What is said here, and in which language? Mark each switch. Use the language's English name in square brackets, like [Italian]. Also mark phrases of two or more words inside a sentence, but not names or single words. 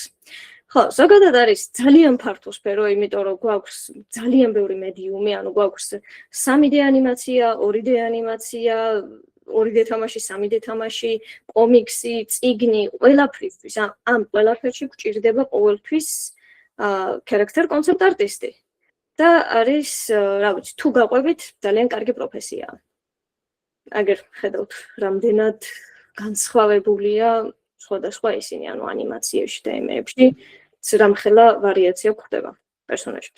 [Georgian] ხო, ზოგადად არის ძალიან ფართო სფერო, იმიტომ რომ გვაქვს ძალიან ბევრი მედიუმი, ანუ გვაქვს 3D ანიმაცია, 2D ანიმაცია, 2D თამაში, 3D თამაში, კომიქსი, წიგნი, ყველაფრისთვის, ამ ყველაფერში გვჭირდება ყოველთვის [English] character concept artist- [Georgian] ი. და არის, რა ვიცი, თუ გაყვებით, ძალიან კარგი პროფესიაა. აგერ ხედავთ, რამდენად განსხვავებულია სხვადასხვა ისინი, ანუ ანიმაციებში და იმეებში, რამხელა ვარიაცია გვხვდება პერსონაჟებს.